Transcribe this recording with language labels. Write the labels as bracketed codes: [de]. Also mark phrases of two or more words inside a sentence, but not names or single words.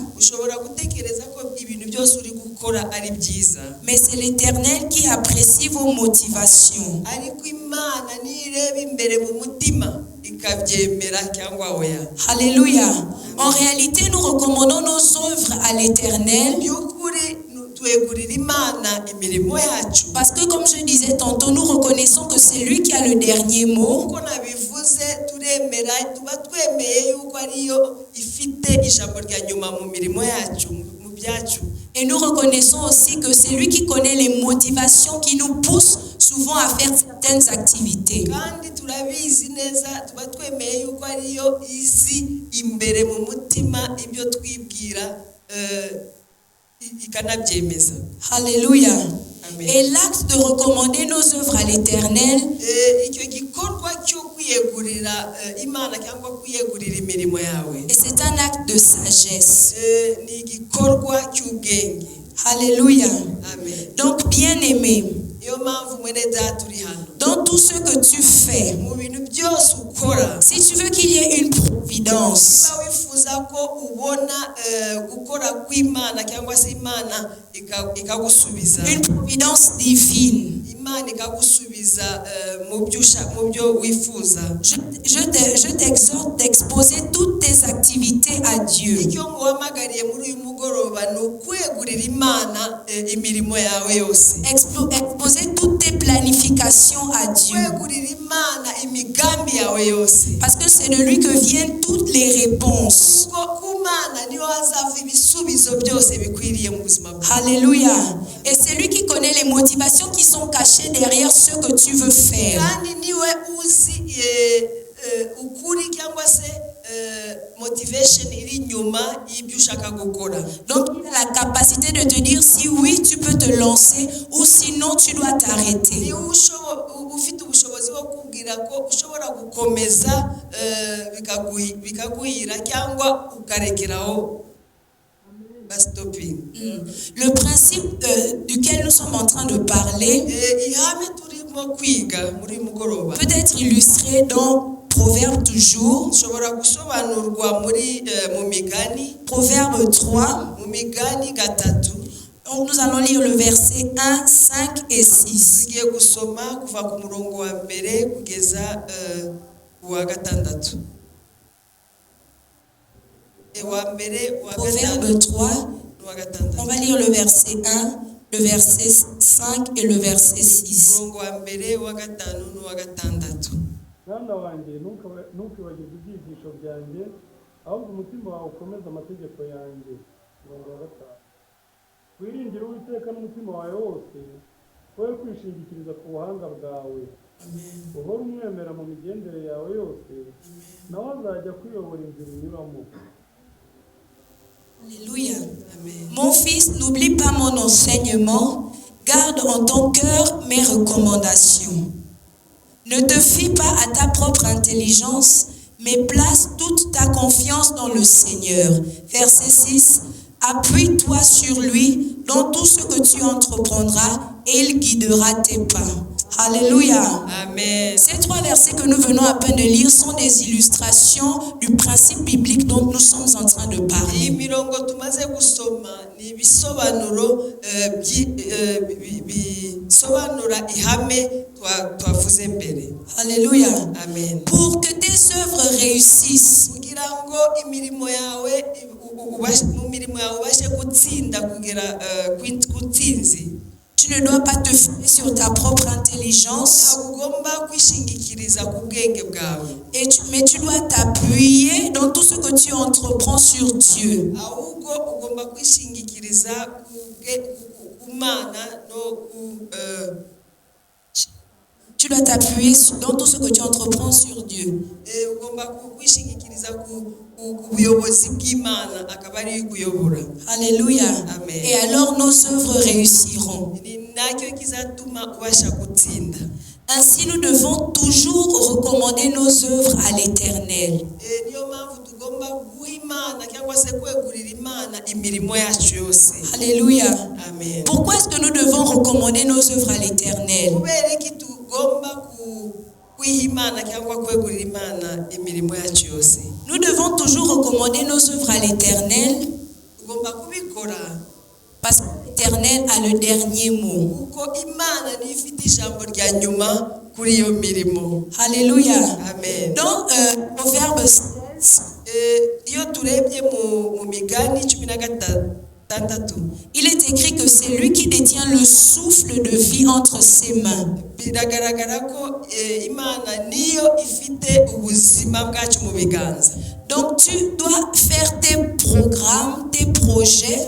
[rw] Ushobora gutekereza ko ibintu byose uri gukora ari byiza, [fr] mais c'est l'Éternel qui apprécie vos motivations. [rw] ariko Imana nireba imbere mu mutima ikabyemera cyangwa oya. [fr] Alléluia. En réalité, nous recommandons nos œuvres à l'Éternel [rw] By'ukuri twegurira Imana imirimo yacu, [fr] parce que, comme je disais tantôt, nous reconnaissons que c'est lui qui a le dernier mot. [rw] kuko nabivuze turemera tuba twemeye yuko ariyo ifite ijambo rya nyuma mu mirimo yacu, mu byacu. [fr] Et nous reconnaissons aussi que c'est lui qui connaît les motivations qui nous poussent souvent à faire certaines activités. [rw] Kandi turabizi neza, tuba twemeye yuko ariyo izi imbere mu mutima ibyo twibwira ikanabyemeza. [fr] Alléluia. Amen. Et l'acte de recommander nos œuvres à l'Éternel, [rw] Icyo gikorwa cyo kwiyegurira Imana cyangwa kwiyegurira imirimo yawe, [fr] et c'est un acte de sagesse. [rw] ni igikorwa cy'ubwenge. [fr] Alléluia. Amen. Donc, bien-aimés, [rw] Iyo niyo mpamvu mwene data uri hano [fr] Dans tout ce que tu fais, [rw] mu bintu byose ukora [fr] si tu veux qu'il y ait une providence, [rw] niba wifuza ko ubona gukora kw'Imana cyangwa se Imana ikagusubiza [fr] une providence divine, [rw] Imana ikagusubiza mu byo wifuza [fr] je t'exhorte d'exposer toutes tes activités à Dieu. [rw] icyo nguhamagariye muri uyu mugoroba ni ukwegurira Imana imirimo yawe yose [fr] Exposer toutes tes planifications à Dieu. [rw] kwegurira Imana imigambi yawe yose [fr] Parce que c'est de lui que viennent toutes les réponses. [rw] kuko ku Mana niho hazava ibisubizo byose bikwiriye mu buzima bwawe. [fr] Alléluia. Et c'est lui qui connaît les motivations qui sont cachées derrière ce que tu veux faire. [rw] kandi niwe uzi ukuri cyangwa se motivation iri inyuma y'ibyo ushaka gukora. [fr] Donc il a la capacité de te dire si oui tu peux te lancer ou sinon tu dois t'arrêter. [rw] niwe ufite ubushobozi bwo kubwira ko ushobora gukomeza bikaguhira cyangwa ukarekeraho bastoping. [fr] Le principe duquel nous sommes en train de parler [rw] ihame turimo kwiga muri mugoroba [fr] peut être illustré dans Proverbe toujours, [rw] ushobora gusobanurwa muri mu migani [fr] Proverbe 3. [rw] mu migani gatatu. [fr] Donc nous allons lire le verset 1, 5 et 6. [rw] tugiye gusoma kuva ku murongo wa mbere kugeza wa gatandatu. Wa mbere wa [fr] Proverbe 3, on va lire le verset 1, le verset 5 et le verset 6. [rw] umurongo wa mbere wa gatanu n'uwa gatandatu. mwana wanjye ntukibagirwe ibyigisho byanjye, ahubwo umutima wawe ukomeze amategeko yanjye. Umurongo wa 5. Wiringire Uwiteka n'umutima wawe wose, wowe kwishingikiriza ku buhanga bwawe. Uhora umwemera mu migendere yawe yose, nawe azajya kuyobora inzira unyuramo. [fr] Alléluia. Mon fils, n'oublie pas mon enseignement, garde en ton cœur mes recommandations. Ne te fie pas à ta propre intelligence, mais place toute ta confiance dans le Seigneur. Verset 6. Appuie-toi sur lui dans tout ce que tu entreprendras et il guidera tes pas. Alléluia. Amen. Ces 3 versets que nous venons à peine de lire sont des illustrations du principe biblique dont nous sommes en train de parler. [rw] imirongo tumaze gusoma ni ibisobanuro bisobanura ihame twavuze mbere. [fr] Alléluia. Amen. Pour que tes œuvres réussissent, [rw] kugira ngo imirimo yawe mu mirimo yawe ubashe gutsinda kugera kutsinzi, [fr] tu ne dois pas te fier sur ta propre intelligence, [rw] ugomba kwishingikiriza ku bwenge bwawe, [fr] mais tu dois t'appuyer dans tout ce que tu entreprends sur Dieu. [rw] ahubwo ugomba kwishingikiriza ku Mana no [fr] Tu dois t'appuyer dans tout ce que tu entreprends sur Dieu. [rw] ugomba kwishingikiriza ku buyobozi bw'Imana akaba ari kuyobora. [fr] Alléluia. Amen. Et alors nos œuvres réussiront. [rw] ni nacyo kizatuma ubasha gutsinda. [fr] Ainsi nous devons toujours recommander nos œuvres à l'Éternel. [rw] niyo mpamvu tugomba guha Imana cyangwa se kwegurira Imana imirimo yacu yose. [fr] Alléluia. Amen. Pourquoi est-ce que nous devons recommander nos œuvres à l'Éternel? [rw] kubera iki tugomba kwiha Imana cyangwa kwegurira Imana imirimo yacu yose? [fr] Nous devons toujours recommander nos œuvres à l'Éternel [rw] tugomba kubikora [fr] parce que l'Éternel a le dernier mot. [rw] kuko Imana niyo ifite ijambo rya nyuma kuri iyo mirimo. [fr] Alléluia. Amen. Dans Proverbe 16, [rw] iyo turebye mu migani 16, [fr] il est écrit que c'est lui qui détient le souffle de vie entre ses mains. [rw] biragaragara ko Imana niyo ifite ubuzima bwacu mu biganza. [fr] Donc tu dois faire tes programmes, tes projets